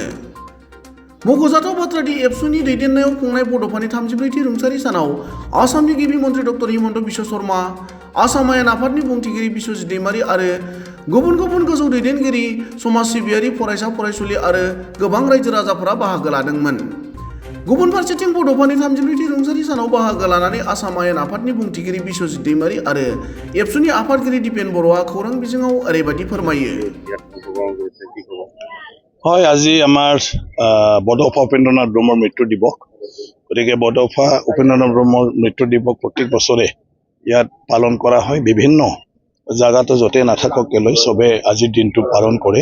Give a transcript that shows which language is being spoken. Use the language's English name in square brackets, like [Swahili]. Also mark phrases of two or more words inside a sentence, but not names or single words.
[Bodo] मख'जाथाव बाथ्रादि एबसुनि दैदेननायाव खुंनाय बड'फानि 34थि रुंसारि सानाव आसामनि गिबि मन्त्रि डक्टर हिमन्त बिश्व शर्मा, आसाम आयेन आफादनि बुंथिगिरि बिश्वजित दैमारी आरो गुबुन गुबुन गोजौ दैदेनगिरि, समाज सिबियारि, फरायसा फरायसुलि आरो गोबां रायजो राजाफोरा बाहागो लादोंमोन। गुबुन फारसेथिं बड'फानि 34थि रुंसारि सानाव बाहागो लानानै आसाम आयेन आफादनि बुंथिगिरि बिश्वजित दैमारी आरो एबसुनि आफादगिरि दिपेन बर'आ खौरां बिजोङाव ओरैबायदि फोरमायो। [Assamese] হয়, আজি আমাৰ বড'ফা উপেন্দ্ৰনাথ ব্ৰহ্মৰ মৃত্যু দিৱস। গতিকে বড'ফা উপেন্দ্ৰনাথ ব্ৰহ্মৰ মৃত্যু দিৱস প্ৰত্যেক বছৰে ইয়াত পালন কৰা হয়। বিভিন্ন জাগাতো য'তে নাথাকক কেলৈ চবে আজিৰ দিনটো পালন কৰে।